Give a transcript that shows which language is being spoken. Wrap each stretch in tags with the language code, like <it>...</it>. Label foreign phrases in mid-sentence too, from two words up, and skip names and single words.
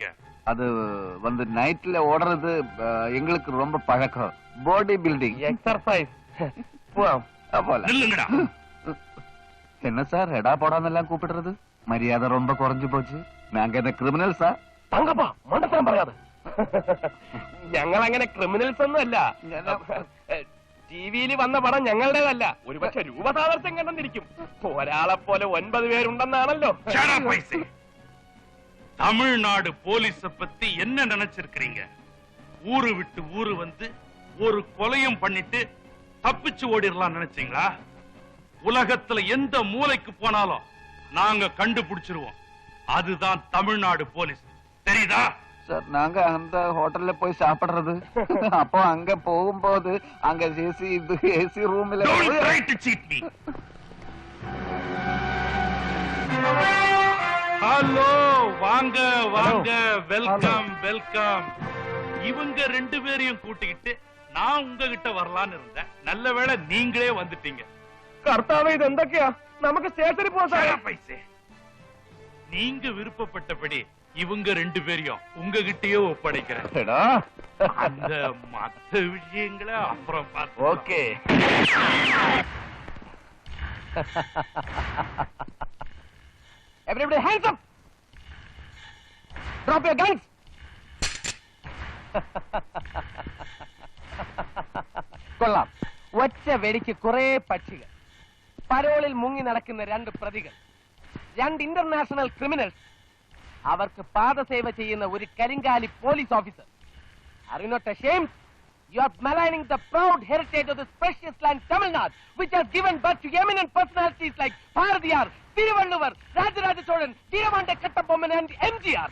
<ta>அது வந்து நைட்ல ஓடுறது எங்களுக்கு ரொம்ப பழக்கம்.</ta> <en>body building</en> <ta>எக்ஸர்சைஸ். நில்லுங்கடா. என்ன சார் எடா போடான்னெல்லாம் கூப்பிடுறது? மரியாதை ரொம்ப குறைஞ்சு போச்சு. நாங்க என்ன கிரிமினல் சார்?</ta> <ml>தங்கப்பா, மண்டத்தனம் പറയാതെ. ഞങ്ങൾ അങ്ങനെ ക്രിമിനൽസ് ഒന്നും അല്ല. ടിവിയിൽ വന്ന പടം ഞങ്ങളുടേതല്ല. ഒരുപക്ഷെ രൂപസാദർശ്യം കണ്ടെന്നിരിക്കും. ഒരാളെ പോലെ 9 പേരുണ്ടെന്നാണല്ലോ.</ml> <ta>தமிழ்நாடு போலீஸ பத்தி என்ன நினைச்சிருக்கிறீங்க? ஊரு விட்டு ஊரு வந்து ஒரு கொலையும் பண்ணிட்டு தப்பிச்சு ஓடிடலாம் நினைச்சீங்களா? உலகத்துல எந்த மூலைக்கு போனாலும் நாங்க கண்டுபிடிச்சிருவோம். அதுதான் தமிழ்நாடு போலீஸ். தெரியுதா? சார், நாங்க அந்த ஹோட்டல்ல போய் சாப்பிடுறது. அப்போ அங்க போகும்போது அங்க ஏசி ரூம்ல</ta> <en>Don't try to cheat me.</en> <ta>ஹலோ, வாங்க வாங்க,</ta> <en>welcome welcome.</en> <ta>இவங்க 2 பேரையும் கூட்டிக்கிட்டு நான் உங்ககிட்ட வரலான்னு இருந்தேன். நல்ல வேளை நீங்களே வந்துட்டீங்க.</ta> <ml>കർത്താവ് ഇത് എന്തൊക്കെയാ? നമുക്ക് സ്റ്റേഷനിൽ പോകാം.</ml> <ta>பைசே, நீங்க விருப்பப்பட்டபடி இவங்க 2 பேரையும் உங்ககிட்டயே ஒப்படைக்கிறேன். அந்த மத்த விஷயங்களை அப்புறம் பார்த்து.</ta> <en>ഓക്കേ. Everybody hands up. Drop your guns.</en> <ml>കൊള്ളാം. ഒറ്റ വെടിക്ക് കുറെ പക്ഷികൾ. പരോളിൽ മുങ്ങി നടക്കുന്ന 2 പ്രതികൾ, 2</ml> <en>international criminals,</en> <ml>അവർക്ക് പാദസേവ ചെയ്യുന്ന ഒരു കരിങ്കാലി</ml> <en>police officer. Are you not ashamed? You are maligning the proud heritage of this precious land, Tamil Nadu, which has given birth to eminent personalities like Bharatiyar, Thiruvalluvar, Rajaraja Cholan, Veeramanda Kattabomman and MGR.</en>